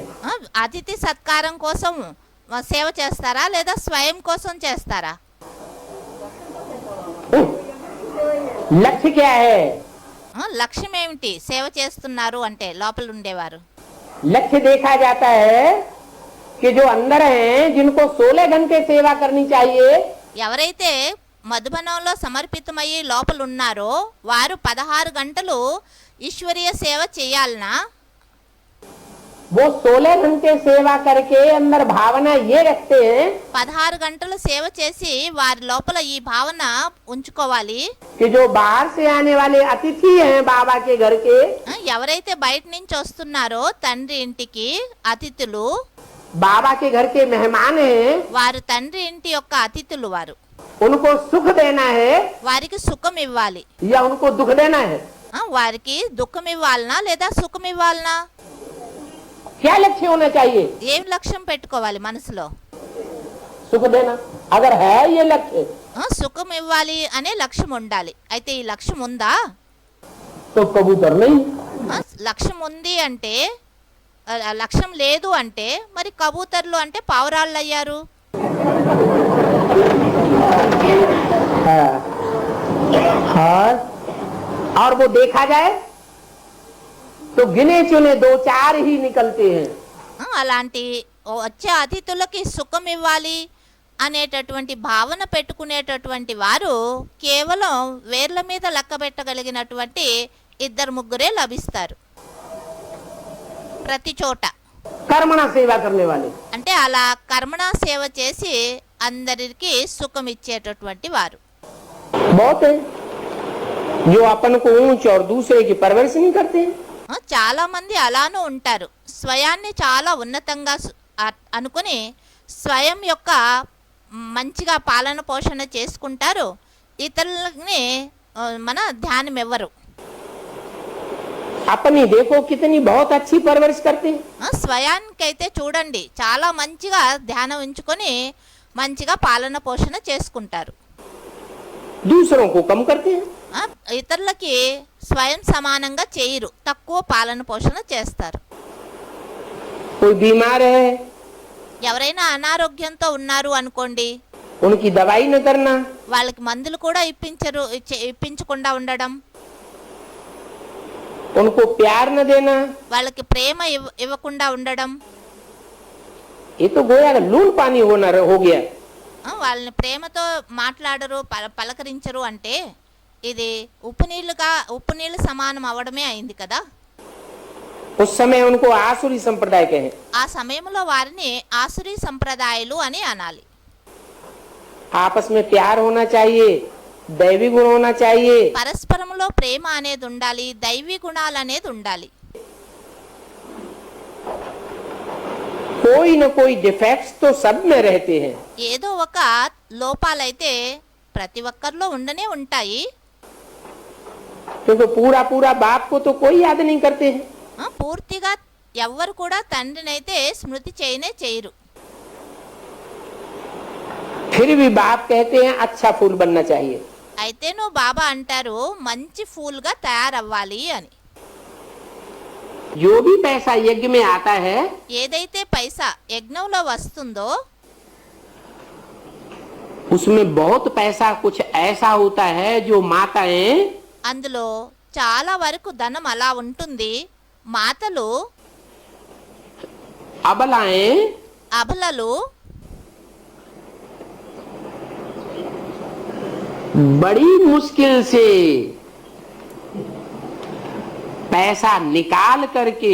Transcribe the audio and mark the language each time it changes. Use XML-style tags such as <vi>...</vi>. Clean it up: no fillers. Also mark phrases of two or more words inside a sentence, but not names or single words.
<te>అతిథి సత్కారం కోసం సేవ చేస్తారా లేదా స్వయం కోసం చేస్తారా?</te> <hi>लक्ष्य क्या है?</hi> <te>లక్ష్యం ఏమిటి? సేవ చేస్తున్నారు అంటే లోపల ఉండేవారు.</te> <hi>लक्ष्य देखा जाता है कि जो अंदर हैं जिनको 16 घंटे सेवा करनी चाहिए,</hi> <te>ఎవరైతే మధుబనంలో సమర్పితమయ్యి లోపల ఉన్నారో వారు 16 గంటలు ఈశ్వరీయ సేవ చేయాలనా?</te> <hi>वो 16 घंटे सेवा करके अंदर भावना ये रखते हैं</hi> <te>16 గంటలు సేవ చేసి వారి లోపల ఈ భావన ఉంచుకోవాలి.</te> <hi>कि जो बाहर से आने वाले अतिथि हैं बाबा के घर के,</hi> <te>ఎవరైతే బయట నుంచి వస్తున్నారో తండ్రి ఇంటికి అతిథులు,</te> <hi>बाबा के घर के मेहमान हैं,</hi> <te>వారు తండ్రి ఇంటి యొక్క అతిథులు. వారు</te> <hi>उनको सुख देना है</hi> <te>వారికి సుఖం ఇవ్వాలి.</te> <hi>या उनको दुख देना है?</hi> <te>వారికి దుఃఖం ఇవ్వాలనా లేదా సుఖం ఇవ్వాలనా?</te> <hi>क्या लक्ष्य होना चाहिए?</hi> <te>ఏం లక్ష్యం పెట్టుకోవాలి మనసులో?</te> <hi>सुख देना। अगर है ये लक्ष्य</hi> <te>సుఖం ఇవ్వాలి అనే లక్ష్యం ఉండాలి. అయితే ఈ లక్ష్యం ఉందా?</te> <hi>तो कबूतर नहीं।</hi> <te>లక్ష్యం ఉంది అంటే లక్ష్యం లేదు అంటే మరి కబూతర్లు అంటే పావురాళ్ళు అయ్యారు.</te> <hi>और वो देखा जाए तो गिने चुने 2-4 ही निकलते हैं।</hi> <te>అలాంటి వచ్చే అతిథులకి సుఖం ఇవ్వాలి అనేటటువంటి భావన పెట్టుకునేటటువంటి వారు కేవలం వేర్ల మీద లెక్క పెట్టగలిగినటువంటి 2-3 లభిస్తారు ప్రతి చోట.</te> <hi>कर्मणा सेवा करने वाले।</hi> <te>అంటే అలా కర్మణ సేవ చేసి అందరికి సుఖం ఇచ్చేటటువంటి వారు</te> <hi>बहुत है जो अपन को ऊंच और दूसरे की परवरिश नहीं करते।</hi> <te>చాలా మంది అలానూ ఉంటారు, స్వయాన్ని చాలా ఉన్నతంగా అనుకుని స్వయం యొక్క మంచిగా పాలన పోషణ చేసుకుంటారు, ఇతరులని మన ధ్యానం ఇవ్వరు।</te> <hi>अपनी देखो कितनी बहुत अच्छी परवरिश करते हैं।</hi> <te>స్వయానికైతే చూడండి చాలా మంచిగా ధ్యానం ఉంచుకొని మంచిగా పాలన పోషణ చేసుకుంటారు,</te> <hi>दूसरों को कम करते हैं।</hi> <te>ఇతరులకి స్వయం సమానంగా చేయరు, తక్కువ పాలన పోషణ చేస్తారు।</te> <hi>कोई बीमार है</hi> <te>ఎవరైనా అనారోగ్యంతో ఉన్నారు అనుకోండి,</te> <hi>उनकी दवाई न करना,</hi> <te>వాళ్ళకి మందులు కూడా ఇప్పించకుండా ఉండడం,</te> <hi>उनको प्यार न देना,</hi> <te>వాళ్ళకి ప్రేమ ఇవ్వకుండా ఉండడం,</te> <hi>ये तो गोया का लून पानी होना हो गया।</hi> <te>వాళ్ళని ప్రేమతో మాట్లాడరు, పలకరించరు అంటే ఇది ఉప్పు నీళ్ళు సమానం అవడమే అయింది కదా।</te> <hi>उस समय उनको आसुरी संप्रदाय कहे।</hi> <te>ఆ సమయంలో వారిని ఆసురీ సంప్రదాయాలు అని అనాలి।</te> <hi>आपस में प्यार होना चाहिए, दैवी गुण होना चाहिए।</hi> <te>పరస్పరంలో ప్రేమ అనేది ఉండాలి, దైవీ గుణాలు అనేది ఉండాలి।</te> <hi>कोई न कोई डिफेक्ट्स तो सब में रहते हैं।</hi> <te>ఏదో ఒక లోపాలైతే ప్రతి ఒక్కరిలో ఉండనే ఉంటాయి,</te> <hi>क्योंकि पूरा पूरा बाप को तो कोई याद नहीं करते हैं।</hi> <te>పూర్తిగా ఎవ్వరు కూడా తండ్రినైతే స్మృతి చేయరు।</te> <hi>फिर भी बाप कहते हैं अच्छा फूल बनना चाहिए।</hi> <te>అయితేనూ బాబా అంటారు మంచి ఫూల్గా తయారవ్వాలి అని।</te> <hi>जो भी पैसा यज्ञ में आता है</hi> <te>ఏదైతే పైసా యజ్ఞంలో వస్తుందో</te> <hi>उसमें बहुत पैसा कुछ ऐसा होता है जो माताएं</hi> <te>అందులో చాలా వరకు ధనం అలా ఉంటుంది, మాతలు</te> <hi>अबलाएं</hi> <te>అబలలు</te> <hi>बड़ी मुश्किल से पैसा निकाल करके</hi>